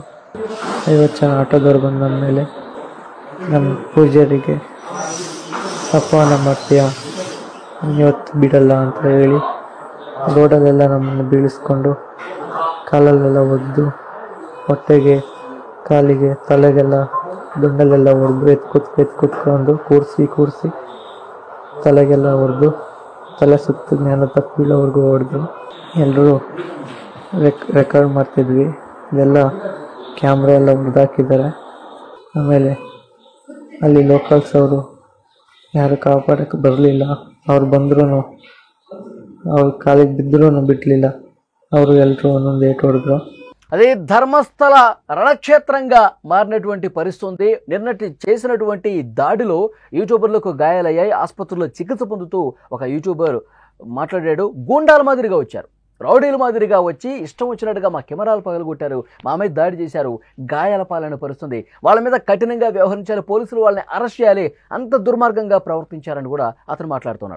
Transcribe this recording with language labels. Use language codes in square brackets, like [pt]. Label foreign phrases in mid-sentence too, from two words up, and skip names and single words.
[kn] 50 ಜನ ಆಟೋದವ್ರು ಬಂದ ನನ್ನ ಮೇಲೆ, ನಮ್ಮ ಪೂಜಾರಿಗೆ ಅಪಮಾನ ಮಾಡ್ತೀಯ, ಇವತ್ತು ಬಿಡಲ್ಲ ಅಂತ ಹೇಳಿ ರೋಡಲ್ಲೆಲ್ಲ ನಮ್ಮನ್ನು ಬೀಳಿಸ್ಕೊಂಡು ಕಾಲಲ್ಲೆಲ್ಲ ಒದ್ದು, ಹೊಟ್ಟೆಗೆ, ಕಾಲಿಗೆ, ತಲೆಗೆಲ್ಲ ದುಂಡಲ್ಲೆಲ್ಲ ಹೊಡೆದು ಕೂತ್ಕೊಂಡು ಕೂರಿಸಿ ತಲೆಗೆಲ್ಲ ಹೊಡೆದು, ತಲೆ ಸುತ್ತು ಜ್ಞಾನ ತಪ್ಪಿಳವರೆಗೂ ಹೊಡೆದು, ಎಲ್ಲರೂ ರೆಕಾರ್ಡ್ ಮಾಡ್ತಿದ್ವಿ. ಇದೆಲ್ಲ ಕ್ಯಾಮ್ರಾ ಎಲ್ಲ ಮುರಿದಾಕಿದ್ದಾರೆ. ಆಮೇಲೆ ಅಲ್ಲಿ ಲೋಕಲ್ಸ್ ಅವರು ಯಾರು ಕಾಪಾಡೋಕ್ಕೆ ಬರಲಿಲ್ಲ. ಅವ್ರು ಬಂದ್ರೂ ಅವ್ರು ಕಾಲಿಗೆ ಬಿದ್ದರೂ ಬಿಡಲಿಲ್ಲ. ಅವರು ಎಲ್ಲರೂ ಒಂದೊಂದು ಏಟು ಹೊಡೆದ್ರು. [te] అదే ధర్మస్థల రణక్షేత్రంగా మారినటువంటి పరిస్థితి ఉంది. నిన్నటి చేసినటువంటి దాడిలో యూట్యూబర్లకు గాయాలయ్యాయి. ఆసుపత్రిలో చికిత్స పొందుతూ ఒక యూట్యూబర్ మాట్లాడాడు. గూండాల మాదిరిగా వచ్చారు, రౌడీల మాదిరిగా వచ్చి ఇష్టం వచ్చినట్టుగా మా కెమెరాలు పగలగొట్టారు, మా మీద దాడి చేశారు, గాయాల పాలైన పరిస్థితుంది, వాళ్ళ మీద కఠినంగా వ్యవహరించాలి, పోలీసులు వాళ్ళని అరెస్ట్ చేయాలి, అంత దుర్మార్గంగా ప్రవర్తించారని కూడా అతను మాట్లాడుతున్నాడు.